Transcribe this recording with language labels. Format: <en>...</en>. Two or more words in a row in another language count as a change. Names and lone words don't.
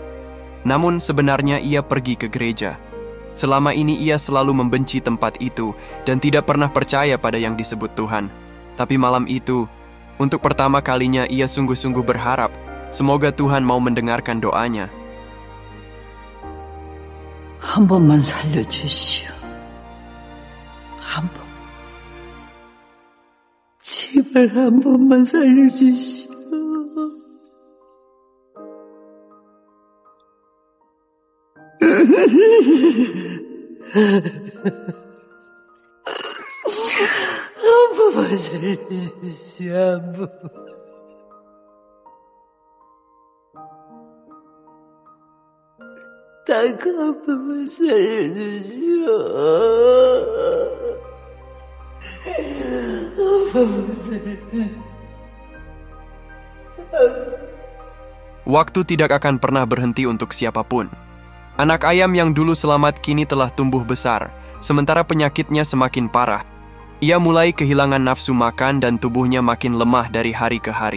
<id>Namun sebenarnya ia pergi ke gereja. Selama ini ia selalu membenci tempat itu dan tidak pernah percaya pada yang disebut Tuhan. Tapi malam itu, untuk pertama kalinya ia sungguh-sungguh berharap semoga Tuhan mau mendengarkan doanya.</id> <ko>한 번만 살려주시오. 한 번. 제발 한 번만 살려주시오. 한 번만 살려주시오. 한 번. 딱 한 번만 살려주시오.</ko> <id>Waktu tidak akan pernah berhenti untuk siapapun. Anak ayam yang dulu selamat kini telah tumbuh besar, sementara penyakitnya semakin parah. Ia mulai kehilangan nafsu makan dan tubuhnya makin lemah dari hari ke hari.</id>